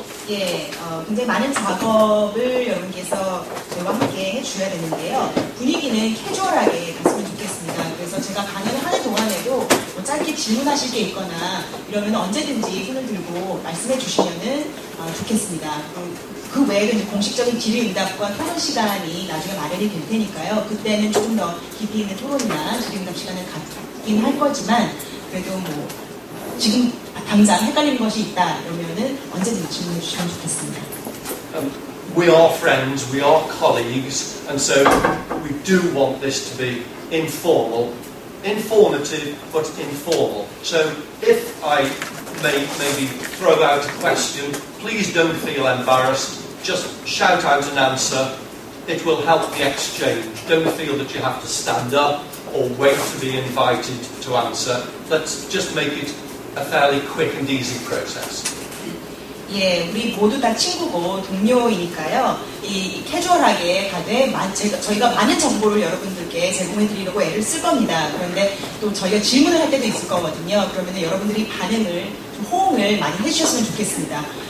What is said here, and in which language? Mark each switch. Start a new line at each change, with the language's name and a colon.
Korean: 예, 굉장히 많은 작업을 여러분께서 저희와 함께 해주셔야 되는데요. 분위기는 캐주얼하게 갔으면 좋겠습니다. 그래서 제가 강연을 하는 동안에도 뭐 짧게 질문하실 게 있거나 이러면 언제든지 손을 들고 말씀해 주시면 좋겠습니다. 그 외에도 이제 공식적인 질의응답과 토론 시간이 나중에 마련이 될 테니까요. 그때는 조금 더 깊이 있는 토론이나 질의응답 시간을 갖긴 할 거지만 그래도 뭐 지금 당장 헷갈리는 것이 있다 이러면은 언제든지 질문해 주시면 좋겠습니다.
English: We are friends, we are colleagues, and so we do want this to be informal, informative, but informal. So if I maybe throw out a question, please don't feel embarrassed. Just shout out an answer. It will help the exchange. Don't feel that you have to stand up or wait to be invited to answer. Let's just make it a fairly quick and easy process.
Korean: 예, 우리 모두 다 친구고 동료이니까요. 이 캐주얼하게 가되 저희가 많은 정보를 여러분들께 제공해 드리려고 애를 쓸 겁니다. 그런데 또 저희가 질문을 할 때도 있을 거거든요. 그러면 여러분들이 반응을 좀 호응을 많이 해주셨으면 좋겠습니다.